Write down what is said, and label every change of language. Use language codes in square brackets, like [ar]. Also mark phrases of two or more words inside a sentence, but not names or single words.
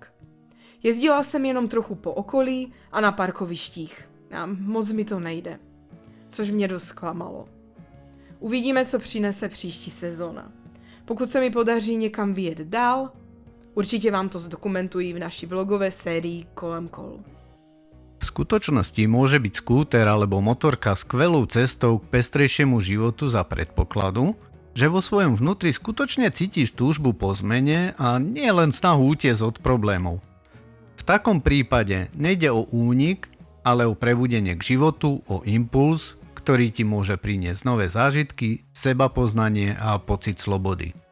[cs] Jezdila jsem jenom trochu po okolí a na parkovištích a moc mi to nejde, což mě dost zklamalo. Uvidíme, co přinese příští sezóna. Pokud se mi podaří někam vyjet dál, určitě vám to zdokumentují v naší vlogové sérii Kolem kol. [sk] V skutočnosti môže byť skúter alebo motorka skvelou cestou k pestrejšiemu životu za predpokladu, že vo svojom vnútri skutočne cítiš túžbu po zmene a nie len snahu utiecť od problémov. V takom prípade nejde o únik, ale o prebudenie k životu, o impuls, ktorý ti môže priniesť nové zážitky, sebapoznanie a pocit slobody.